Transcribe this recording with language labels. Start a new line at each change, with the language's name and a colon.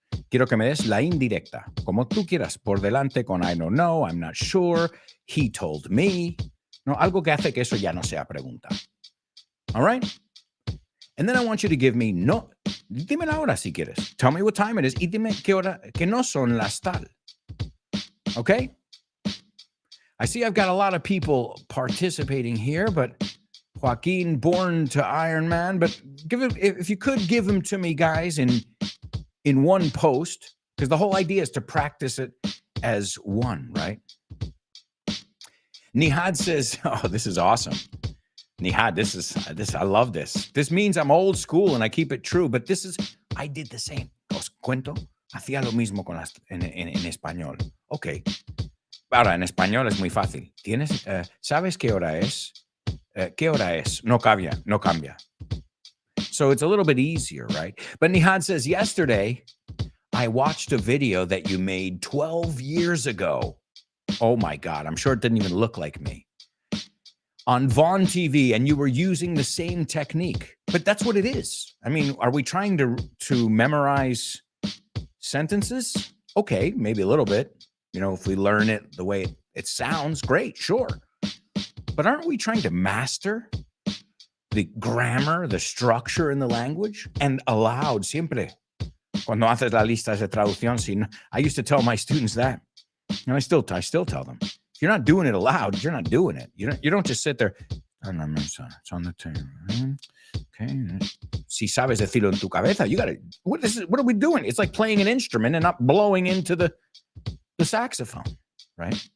Spanish: Quiero que me des la indirecta, como tú quieras, por delante con I don't know, I'm not sure, he told me. No, algo que hace que eso ya no sea pregunta. All right?
English: And then I want you to give me, dime la hora si quieres. Tell me what time it is y dime qué hora, que no son las tal. Okay? I see I've got a lot of people participating here, but Joaquin, born to Iron Man, but if you could give them to me, guys, in one post, because the whole idea is to practice it as one, right? Nihad says, oh, this is awesome. Nihad, this I love this. This means I'm old school and I keep it true, but I did the same.
Spanish: Os cuento, hacía lo mismo en español. Ok. Ahora, en español es muy fácil. ¿Sabes qué hora es? ¿Qué hora es? No cambia.
English: So it's a little bit easier, right? But Nihad says, yesterday, I watched a video that you made 12 years ago. Oh my God, I'm sure it didn't even look like me. On Vaughn TV, and you were using the same technique. But that's what it is. I mean, are we trying to memorize sentences? Okay, maybe a little bit. You know, if we learn it the way it sounds, great, sure. But aren't we trying to master the grammar, the structure in the language? And aloud, siempre. Cuando haces las listas de traducción, I used to tell my students that. And I still tell them. If you're not doing it aloud, you're not doing it. You don't just sit there. It's on the table. Okay.
Spanish: Si sabes decirlo en tu cabeza, you gotta. What are we doing?
English: It's like playing an instrument and not blowing into the saxophone, right?